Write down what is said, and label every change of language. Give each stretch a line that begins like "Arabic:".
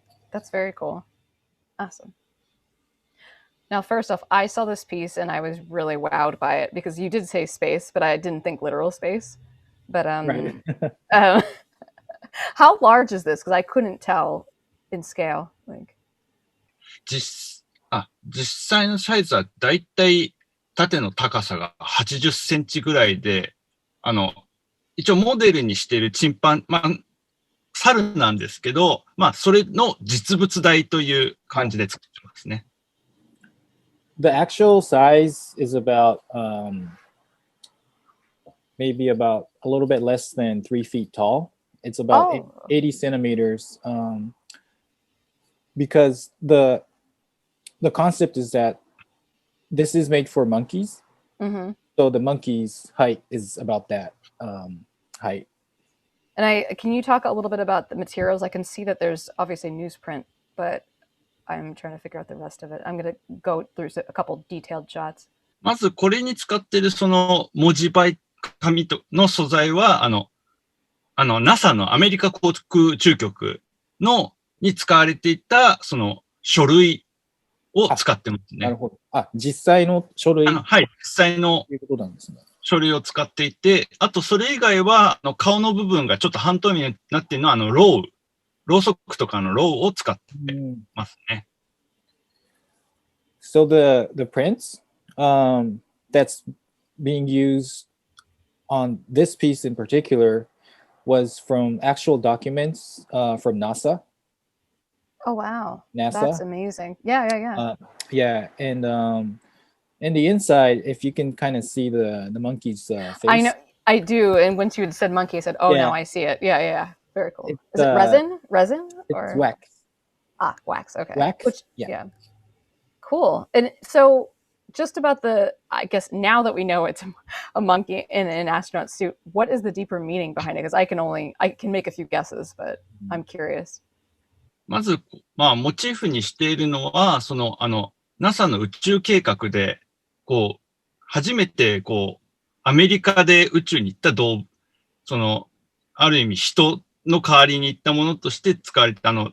English: That's very cool. Awesome. Now, first off, I saw this piece and I was really wowed by it because you did say space, but I didn't think literal space. But Right. how large is this? Because I couldn't tell in scale. Like,
Japanese: 実際のサイズはだいたい縦の高さが80センチぐらいで、一応モデルにしているチンパン、猿なんですけど、それの実物大という感じで作ってますね。
English: The actual size is about maybe about a little bit less than 3 feet tall, It's about Oh. 80 centimeters. Because the concept is that this is made for monkeys. Mm-hmm. So the monkey's height is about that height. And can you talk a little bit about the materials? I can see that there's obviously newsprint, but I'm trying to figure out the rest of it. I'm going to go through a couple detailed shots.
Japanese: まずこれに使ってるその文字媒紙の素材は、NASA のアメリカ航空宇宙局に使われていた、その書類を使ってますね。なるほど。実際の書類はい、実際のということなんですね。書類を使っていて、あとそれ以外は、顔の部分がちょっと半透明になっているのは、ろうそくとかのろうを使ってますね。
English: So the prints that's being used on this piece in particular was from actual documents from NASA. Oh, wow. NASA. That's amazing. Yeah. Yeah, and in the inside, if you can kind of see the monkey's face. I know, I do. And once you had said monkey, I said, oh, Yeah. now I see it. Yeah. Very cool. It's, Is it resin? Resin? It's wax. Wax. Okay. Wax? Yeah. Cool. And so just about I guess now that we know it's a monkey in an astronaut suit, what is the deeper meaning behind it? Because I can make a few guesses, but I'm curious.
Japanese: まず、モチーフにしているのは、NASA の宇宙計画で、初めて、アメリカで宇宙に行ったある意味人の代わりに行ったものとして使われた